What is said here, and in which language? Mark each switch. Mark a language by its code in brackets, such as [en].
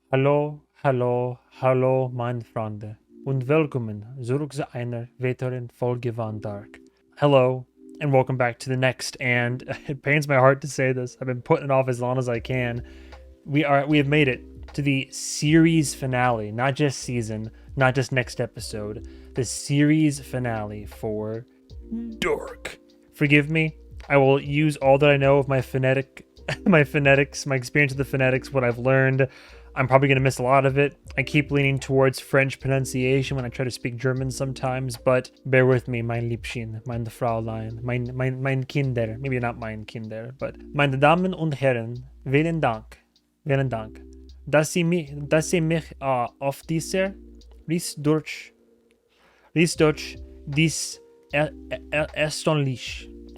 [de] Hallo, hallo, hallo, meine Freunde, und willkommen zurück zu einer weiteren Folge von Dark. [en] Hello, and welcome back to the next, and it pains my heart to say this, I've been putting it off as long as I can. We have made it to the series finale, not just season, not just next episode, the series finale for Dark. Forgive me, I will use all that I know of my phonetics, my experience with the phonetics, what I've learned. I'm probably going to miss a lot of it. I keep leaning towards French pronunciation when I try to speak German sometimes, but bear with me, [de] mein Liebchen, mein Fräulein, mein Kinder. [en] Maybe not [de] mein Kinder, but meine Damen und Herren, vielen Dank, dass Sie mich auf dieser Research, dies erstaunlich.